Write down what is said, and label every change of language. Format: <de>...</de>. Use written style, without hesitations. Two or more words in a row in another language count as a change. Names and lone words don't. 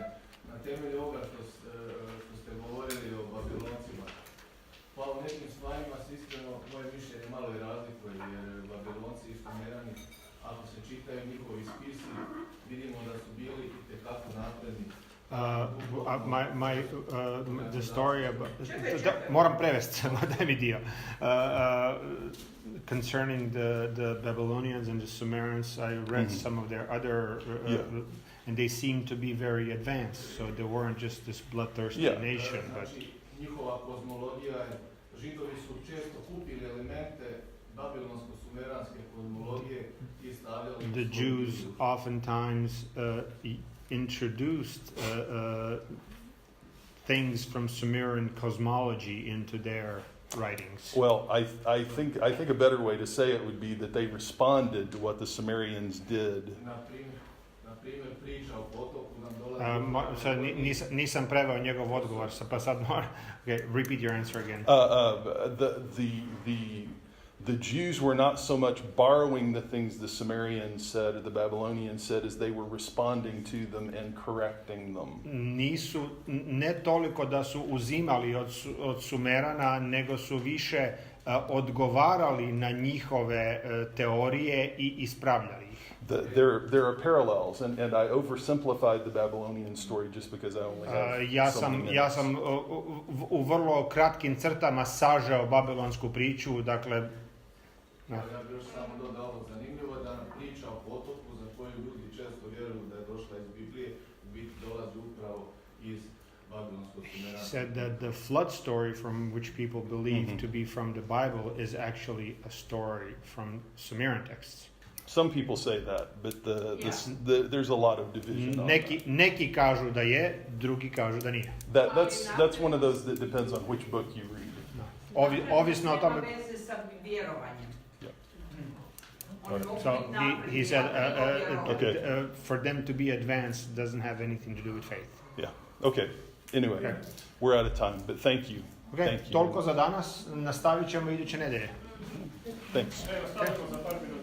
<hr>Na temelju ovoga što ste govorili o Babiloncima, pa u nekim stvarima se iskreno moje mišljenje malo i razlikuje, jer Babilonci i Sumerani, ako se čitaju njihovi spisi, vidimo da su bili itekako napredni.</hr> <en>The story about...</en> <hr>Moram prevesti, daj mi dio.</hr> <en>Concerning the Babylonians and the Sumerians, I read some of their other... and they seemed to be very advanced, so they weren't just this bloodthirsty nation. But</en> <hr>Znači, njihova kozmologija je, Židovi su često kupili elemente babilonsko-sumeranske kozmologije i stavljali...</hr> <en>the Jews oftentimes introduced things from Sumerian cosmology into their writings. Well, I think a better way to say it would be that they responded to what the Sumerians did.</en> <hr>Na primjer, priča o potoku nam dolazi... Nisam preveo njegov odgovor, pa sad moram...</hr> <en>Okay, repeat your answer again. The Jews were not so much borrowing the things the Sumerians said or the Babylonians said as they were responding to them and correcting them.</en> <hr>Ne toliko da su uzimali od Sumerana, nego su više odgovarali na njihove teorije i ispravljali ih.</hr> <en>There are parallels, and I oversimplified the Babylonian story just because I only have so many minutes.</en> <hr>Ja sam u vrlo kratkim crtama sažeo babilonsku priču, dakle... Ja bih još samo dodao, zanimljivo je da nam priča o potoku za koju ljudi često vjeruju da je došla iz Biblije, u biti dolazi upravo iz babilonskog Sumerana.</hr> <en>He said that the flood story from which people believe to be from the Bible is actually a story from Sumerian texts. Some people say that, but there's a lot of division on</en> <hr>Neki kažu da je, drugi kažu da nije.</hr> <en>That's one of those that depends on which book you read.</en> <hr>Ovisno o tome. Nema veze sa vjerovanjem.</hr> <en>So he said, for them to be advanced doesn't have anything to do with faith. Yeah. Okay. Anyway, we're out of time, but thank you. Okay, Thank you.</en> <hr>toliko za danas. Nastavit ćemo iduće nedelje.</hr> <en>Thanks.</en> <hr>Evo, stavimo za par</hr>